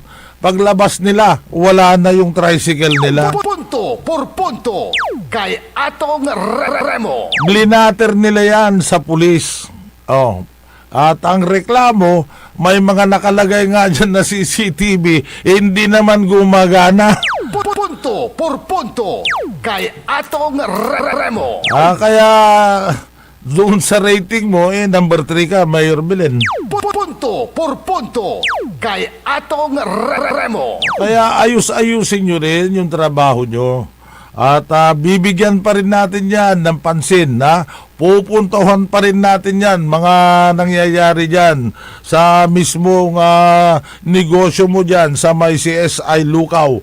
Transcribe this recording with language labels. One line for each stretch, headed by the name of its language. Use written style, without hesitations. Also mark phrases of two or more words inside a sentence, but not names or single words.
Filipino: Paglabas nila, wala na yung tricycle nila. Punto por punto kay Atong Remo. Blinater nila yan sa pulis. At ang reklamo, may mga nakalagay nga dyan na CCTV, hindi naman gumagana. Punto por punto kay Atong Remo. Kaya doon sa rating mo, number 3 ka, Mayor Belen. Punto por punto kay Atong Remo. Kaya ayus-ayusin nyo rin yung trabaho nyo. At bibigyan pa rin natin yan ng pansin, pupuntahan pa rin natin yan, mga nangyayari dyan sa mismong negosyo mo dyan sa may CSI Lukaw.